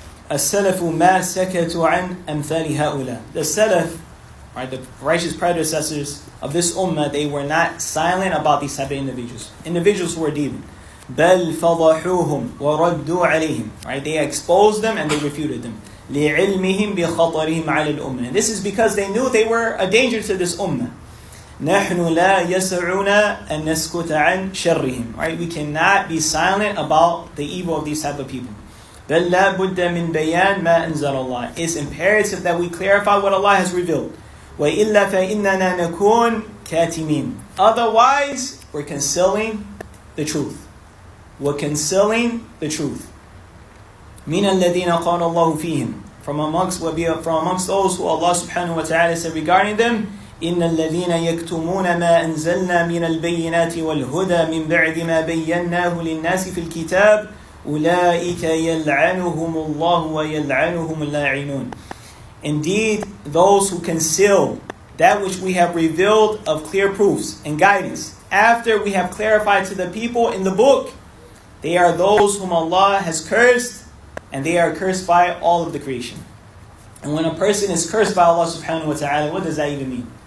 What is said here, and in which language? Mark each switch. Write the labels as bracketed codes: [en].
[ar] السلف ما سكتوا عن أمثال هؤلاء. [en] The Salaf, right, the righteous predecessors of this ummah, they were not silent about these type of individuals. Individuals who were deviant. [ar] بل فضحوهم وردوا عليهم. [en] Right, they exposed them and they refuted them. [ar] لعلمهم بخطرهم على الأمة. [en] And this is because they knew they were a danger to this ummah. [ar] نحن لا يسعنا أن نسكت عن شرهم. [en] Right, we cannot be silent about the evil of these type of people. [ar] بل لا بد من بيان ما أنزل الله. [en] It's imperative that we clarify what Allah has revealed. [ar] وإلا فإننا نكون كاتمين. [en] Otherwise, we're concealing the truth. We're concealing the truth. [ar] من الذين قال الله فيهم. [en] From amongst those who Allah subhanahu wa ta'ala said regarding them, [ar] إن الذين يكتمون ما أنزلنا من البينات والهدى من بعد ما بيناه للناس في الكتاب أولئك يلعنهم الله ويلعنهم اللاعنون. [en] Indeed, those who conceal that which we have revealed of clear proofs and guidance after we have clarified to the people in the book, they are those whom Allah has cursed, and they are cursed by all of the creation. And when a person is cursed by Allah subhanahu wa ta'ala, what does that even mean?